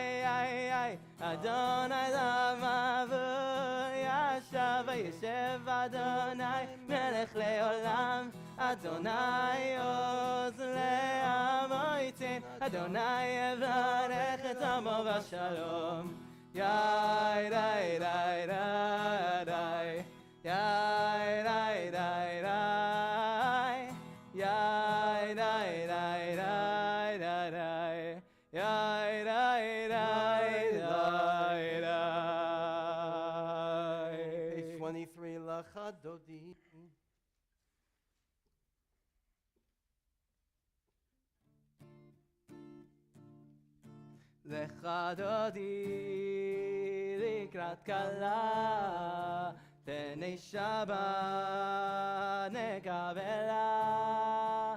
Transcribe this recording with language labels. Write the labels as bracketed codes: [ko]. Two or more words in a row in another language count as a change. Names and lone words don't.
[he] אדוני למה וישב, וישב אדוני מלך לעולם, אדוני עוז לעמו ייתן, אדוני יברך את עמו בשלום. יאי די די די יאי די די די יאי די די די די יאי די די די [en] Page 23, לחדודי. [he] לך דודי לקראת כלה, פני שבת נקבלה.